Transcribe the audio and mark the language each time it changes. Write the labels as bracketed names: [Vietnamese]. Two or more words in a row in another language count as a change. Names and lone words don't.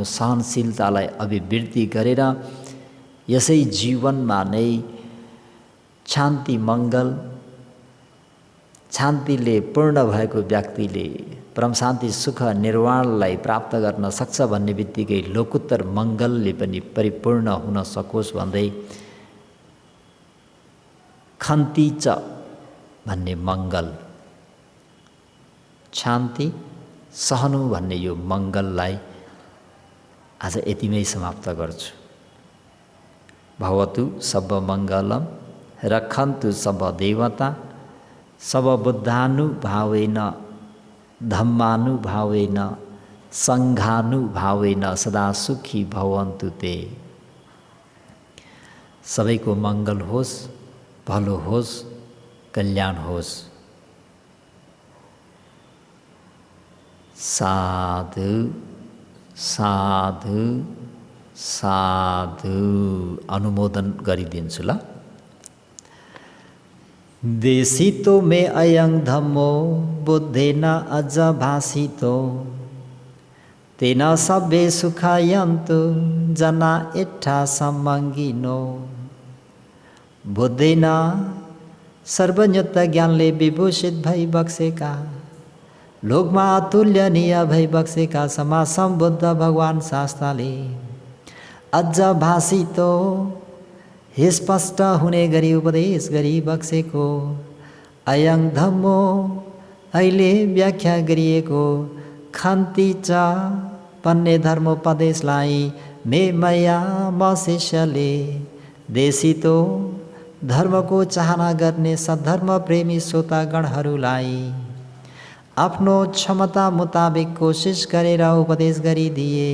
[Nepali] सहनशीलतालाई अभिवृद्धि गरेर यसै जीवनमा नै शान्ति मङ्गल शान्तिले पूर्ण भएको व्यक्तिले परम शान्ति सुख निर्वाणलाई प्राप्त गर्न सक्छ भन्ने बित्तिकै लोकोत्तर मङ्गलले पनि परिपूर्ण हुन सकोस् भन्दै खन्ती च भन्ने मङ्गल शान्ति सहनु भन्ने यो मङ्गललाई आज यतिमै समाप्त गर्छु। [Pali] भवतु सब मङ्गलम रक्षन्तु सब देवता सब बुद्धानुभावेन धम्मानुभावेन सङ्घानुभावेन सदा सुखी भवन्तु ते। [Nepali] सबैको मङ्गल होस्, भलो होस्, कल्याण होस्। साधु साधु साधु। अनुमोदन गरिदिन्छु ल। [Pali] देशितो मे अयं धम्मो बुद्धेन अज भासितो तेन सब्बे सुखायन्तु जना इट्ठा सम्मङ्गिनो। [Nepali] बुद्धेन सर्वज्ञत्व ज्ञानले विभूषित भई बक्सेका लोकमा अतुल्यनीय भई बक्सेका समा सम्बुद्ध भगवान शास्त्रले अझ भाषितो स्पष्ट हुने गरी उपदेश गरी बक्सेको [Pali] अयं धम्मो [Nepali] अहिले व्याख्या गरिएको खन्ती च भन्ने धर्मोपदेशलाई मेमया म शिष्यले देशितो धर्मको चाहना गर्ने सद्धर्म प्रेमी श्रोतागणहरूलाई आफ्नो क्षमता मुताबिक कोसिस गरेर उपदेश गरिदिए।